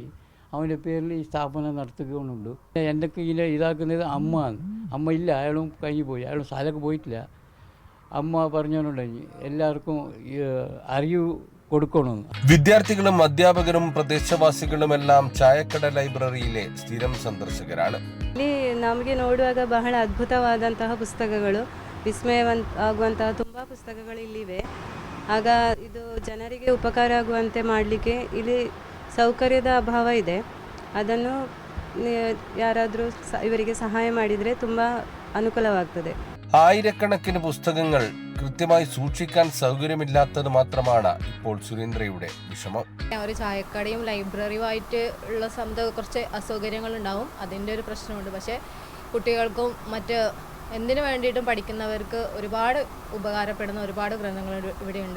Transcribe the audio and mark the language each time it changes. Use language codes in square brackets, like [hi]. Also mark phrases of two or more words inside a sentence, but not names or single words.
[ml] അവൻ്റെ പേരിൽ ഈ സ്ഥാപനം നടത്തുകയുള്ളൂ. എന്തൊക്കെ ഇതിനെ ഇതാക്കുന്നത് അമ്മ ഇല്ല, അയാളും കഴിഞ്ഞു പോയി. അയാളും സ്ഥലമൊക്കെ പോയിട്ടില്ല. അമ്മ പറഞ്ഞുകൊണ്ടുണ്ടെങ്കിൽ എല്ലാവർക്കും അറിവ് കൊടുക്കണമെന്ന്. വിദ്യാർത്ഥികളും അധ്യാപകരും പ്രദേശവാസികളുമെല്ലാം ചായക്കട ಲೈಬ್ರರಿയിലെ സ്ഥിരം സന്ദർശകരാണ്. [kn] ಇಲ್ಲಿ ನಮಗೆ ನೋಡುವಾಗ ಬಹಳ ಅದ್ಭುತವಾದಂತಹ ಪುಸ್ತಕಗಳು, ವಿಸ್ಮಯವಾಗುವಂತಹ ತುಂಬ ಪುಸ್ತಕಗಳು ಇಲ್ಲಿವೆ. ಆಗ ಇದು ಜನರಿಗೆ ಉಪಕಾರ ಆಗುವಂತೆ ಮಾಡಲಿಕ್ಕೆ ಇಲ್ಲಿ ಸೌಕರ್ಯದ ಅಭಾವ ಇದೆ. ಅದನ್ನು ಯಾರಾದರೂ ಇವರಿಗೆ ಸಹಾಯ ಮಾಡಿದರೆ ತುಂಬ ಅನುಕೂಲವಾಗ್ತದೆ. [ml] ആയിരക്കണക്കിന് പുസ്തകങ്ങൾ കൃത്യമായി സൂക്ഷിക്കാൻ സൗകര്യമില്ലാത്തത് മാത്രമാണ് ഇപ്പോൾ സുരേന്ദ്രയുടെ വിഷമം. ഒരു ചായക്കടയും ലൈബ്രറിയുമായിട്ട് ഉള്ള കുറച്ച് അസൗകര്യങ്ങൾ ഉണ്ടാവും. അതിൻ്റെ ഒരു പ്രശ്നമുണ്ട്. പക്ഷേ കുട്ടികൾക്കും മറ്റ് എന്തിനു വേണ്ടിയിട്ടും പഠിക്കുന്നവർക്ക് ഒരുപാട് ഉപകാരപ്പെടുന്ന ഒരുപാട് ഗ്രന്ഥങ്ങൾ ഇവിടെയുണ്ട്.